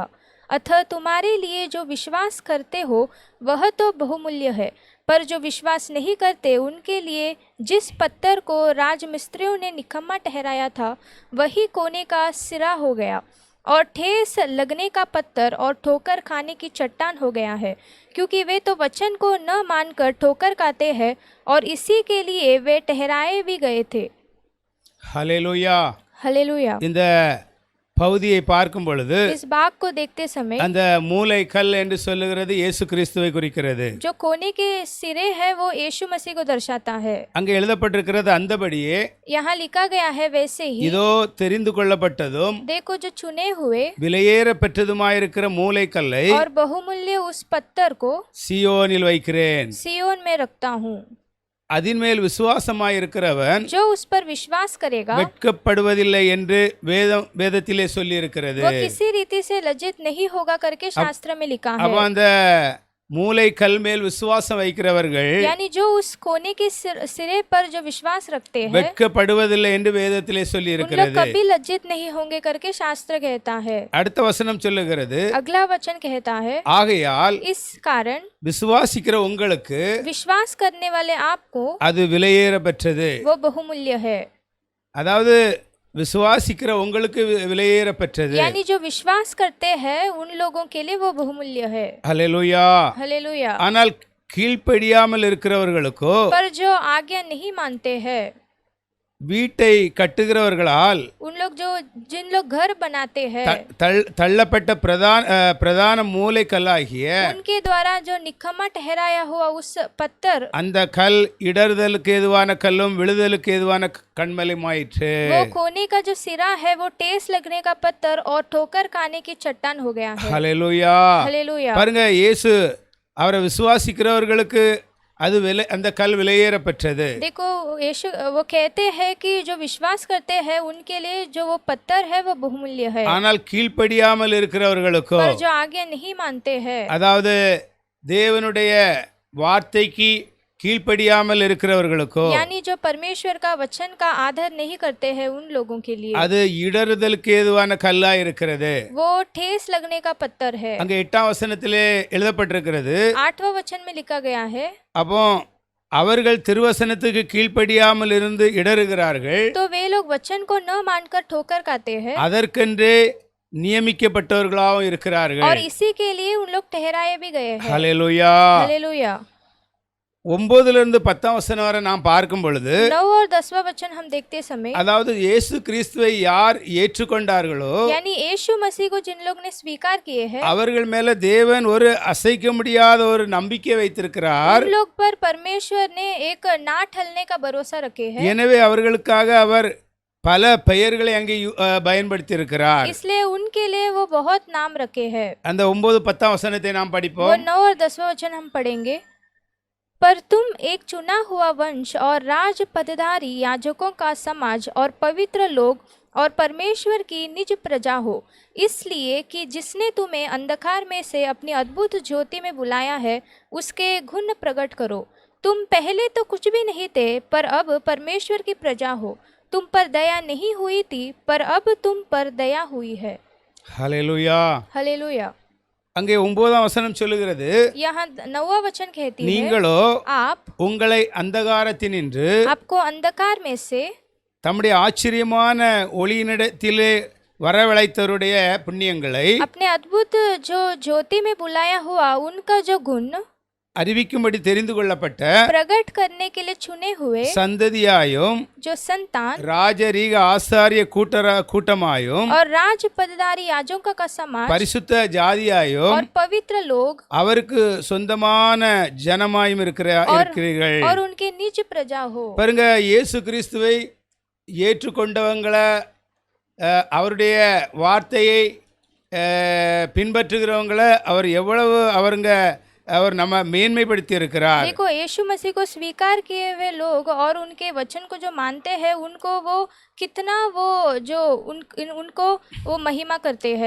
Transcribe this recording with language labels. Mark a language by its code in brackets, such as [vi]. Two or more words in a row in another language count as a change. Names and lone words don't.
[hi] अतः तुम्हारे लिए जो विश्वास करते हो वह तो बहुमूल्य है, पर जो विश्वास नहीं करते उनके लिए जिस पत्थर को राजमिस्त्रियों ने निकम्मा ठहराया था वही कोने का सिरा हो गया और ठेस लगने का पत्थर और ठोकर खाने की चट्टान हो गया है, क्योंकि वे तो वचन को न मानकर ठोकर खाते हैं और इसी के लिए वे ठहराए भी गए थे। [ta] ஹல்லேலூயா. [hi] हालेलुया। [ta] இந்த பகுதியை பார்க்கும் பொழுது [hi] इस बाग को देखते समय [ta] அந்த மூலை கல் என்று சொல்லுகிறது இயேசு கிறிஸ்துவை குறிக்கிறது. [hi] जो कोने के सिरे है वो यीशु मसीह को दर्शाता है। [ta] அங்கே எழுதப்பட்டிருக்கிறது அந்தபடியே [hi] यहाँ लिखा गया है वैसे ही, [ta] இதோ தெரிந்து கொள்ளப்பட்டதும் [hi] देखो जो चुने हुए [ta] விலையேற பெற்றதுமாயிருக்கிற மூலை கல்லை [hi] और बहुमूल्य उस पत्थर को [ta] சியோனில் வைக்கிறேன். [hi] सियोन में रखता हूँ, [ta] அதின் மேல் விசுவாசமாயிருக்கிறவன் [hi] जो उस पर विश्वास करेगा [ta] வெட்கப்படுவதில்லை என்று வேதத்திலே சொல்லி இருக்கிறது. [hi] वो किसी रीति से लज्जित नहीं होगा करके शास्त्र में लिखा [ta] அப்ப [hi] है। [ta] அந்த மூலை கல் மேல் விசுவாசம் வைக்கிறவர்கள் [hi] यानी जो उस कोने के सिरे पर जो विश्वास रखते हैं [ta] வெட்கப்படுவதில்லை என்று வேதத்திலே சொல்லி [hi] उन लोग [ta] இருக்கிறது. [hi] कभी लज्जित नहीं होंगे करके शास्त्र कहता है। [ta] அடுத்த வசனம் சொல்லுகிறது, [hi] अगला वचन कहता है, [ta] ஆகையால் [hi] इस कारण [ta] விசுவாசிக்கிற உங்களுக்கு [hi] विश्वास करने वाले आपको [ta] அது விலையேற பெற்றது. [hi] वो बहुमूल्य है। [ta] அதாவது விசுவாசிக்கிற உங்களுக்கு விலையேற பெற்றது. [hi] यानी जो विश्वास करते हैं उन लोगों के लिए वो बहुमूल्य है। [ta] ஹல்லேலூயா. [hi] हालेलुया। [ta] ஆனால் கீழ்ப்படியாமல் இருக்கிறவர்களுக்கோ [hi] पर जो आज्ञा नहीं मानते हैं, [ta] வீட்டை கட்டுகிறவர்களால் [hi] उन लोग जो जिन लोग घर बनाते हैं [ta] தள்ளப்பட்ட பிரதான மூலை கல்லாகிய [hi] उनके द्वारा जो निकम्मा ठहराया हुआ उस पत्थर, [ta] அந்த கல் இடறுதலுக்கு ஏதுவான கல்லும் விழுதலுக்கு ஏதுவான கண்மலையுமாயிற்று. [hi] वो कोने का जो सिरा है वो टेस लगने का पत्थर और ठोकर खाने की चट्टान हो गया है। [ta] ஹல்லேலூயா. [hi] हालेलुया। [ta] பாருங்க, இயேசு அவரை விசுவாசிக்கிறவர்களுக்கு அது அந்த கல் விலையேற பெற்றது. [hi] देखो यीशु वो कहते हैं कि जो विश्वास करते हैं उनके लिए जो वो पत्थर है वो बहुमूल्य है, [ta] ஆனால் கீழ்ப்படியாமல் இருக்கிறவர்களுக்கோ, [hi] पर जो आज्ञा नहीं मानते हैं, [ta] அதாவது தேவனுடைய வார்த்தைக்கு கீழ்ப்படியாமல் இருக்கிறவர்களுக்கோ [hi] यानी जो परमेश्वर का वचन का आदर नहीं करते हैं उन लोगों के लिए [ta] அது இடறுதலுக்கு ஏதுவான கல்லா இருக்கிறது. [hi] वो ठेस लगने का पत्थर है। [ta] அங்க 8ஆம் வசனத்திலே எழுதப்பட்டிருக்கிறது. [hi] 8वां वचन में लिखा गया है, [ta] அப்போ அவர்கள் திருவசனத்துக்கு கீழ்ப்படியாமல் இருந்து இடறுகிறார்கள். [hi] तो वे लोग वचन को न मानकर ठोकर खाते हैं [ta] அதற்கென்றே நியமிக்கப்பட்டவர்களாகவும் இருக்கிறார்கள். [hi] और इसी के लिए उन लोग ठहराए भी गए हैं। [ta] ஹல்லேலூயா. [hi] हालेलुया। [ta] 9லிருந்து 10ஆம் வசனம் வரை நாம் பார்க்கும் பொழுது [hi] 9 और 10वां वचन हम देखते समय, [ta] அதாவது இயேசு கிறிஸ்துவை யார் ஏற்றுக்கொண்டார்களோ [hi] यानी यीशु मसीह को जिन लोग ने स्वीकार किए हैं [ta] அவர்கள் மேல தேவன் ஒரு அசைக்க முடியாத ஒரு நம்பிக்கை வைத்திருக்கிறார். [hi] उन लोग पर परमेश्वर ने एक ना ठलने का भरोसा रखे हैं। [ta] எனவே அவர்களுக்காக அவர் பல பெயர்களை அங்கே பயன்படுத்தி இருக்கிறார். [hi] इसलिए उनके लिए वो बहुत नाम रखे हैं। [ta] அந்த 9-10ஆம் வசனத்தை நாம் [hi] वो [ta] படிப்போம். [hi] 9 और 10वां वचन हम पढ़ेंगे। पर तुम एक चुना हुआ वंश और राज पदधारी याजकों का समाज और पवित्र लोग और परमेश्वर की निज प्रजा हो, इसलिए कि जिसने तुम्हें अंधकार में से अपनी अद्भुत ज्योति में बुलाया है उसके गुण प्रकट करो। तुम पहले तो कुछ भी नहीं थे, पर अब परमेश्वर की प्रजा हो। तुम पर दया नहीं हुई थी, पर अब तुम पर दया हुई है। [ta] ஹல்லேலூயா. [hi] हालेलुया। [ta] அங்கே 9ஆம் வசனம் சொல்லுகிறது, [hi] यहाँ 9वां वचन कहती है, [ta] நீங்களோ [hi] आप [ta] உங்களை அந்தகாரத்தினின்று [hi] आपको अंधकार में से [ta] தம்முடைய ஆச்சரியமான ஒளியினிடத்திலே வரவழைத்தவருடைய புண்ணியங்களை [hi] अपने अद्भुत जो ज्योति में बुलाया हुआ उनका जो गुण [ta] அறிவிக்கும்படி தெரிந்து கொள்ளப்பட்ட [hi] प्रकट करने के लिए चुने हुए [ta] சந்ததியாயும் [hi] जो संतान [ta] ராஜரீக ஆசாரிய கூட்டமாயும் [hi] और राज पदधारी याजकों का समाज [ta] பரிசுத்த ஜாதியாயும் [hi] और पवित्र लोग [ta] அவருக்கு சொந்தமான ஜனமாயும் இருக்கிறீர்கள். [hi] और उनके निज प्रजा हो। [ta] பாருங்க, இயேசு கிறிஸ்துவை ஏற்றுக்கொண்டவங்களை அவருடைய வார்த்தையை பின்பற்றுகிறவங்களை அவர் எவ்வளவு அவர் நம்ம மேன்மைப்படுத்தி இருக்கிறார். [hi] देखो, यीशु मसीह को स्वीकार किए हुए लोग और उनके वचन को जो मानते हैं उनको वो कितना वो जो उनको वो महिमा करते हैं।